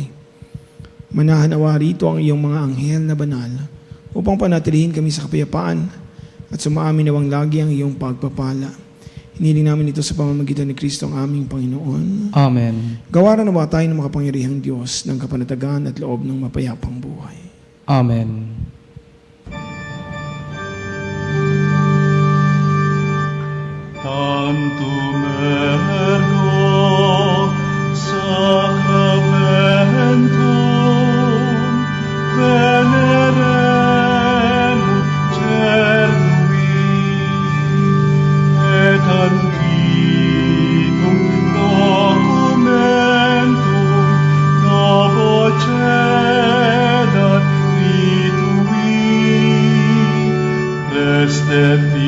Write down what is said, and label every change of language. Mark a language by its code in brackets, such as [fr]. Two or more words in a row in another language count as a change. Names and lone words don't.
[tl] Manahanawa rito ang iyong mga anghel na banal upang panatilihin kami sa kapayapaan at sumaamin nawang lagi ang iyong pagpapala. Hiniling namin ito sa pamamagitan ni Kristo ang aming Panginoon. Amen. Gawaran na ba tayo ng makapangyarihang Diyos ng kapanatagan at loob ng mapayapang buhay. Amen. [la] Tantum ergo sacramentum venerem cernui et antiquum documentum novo cedat ritui prestet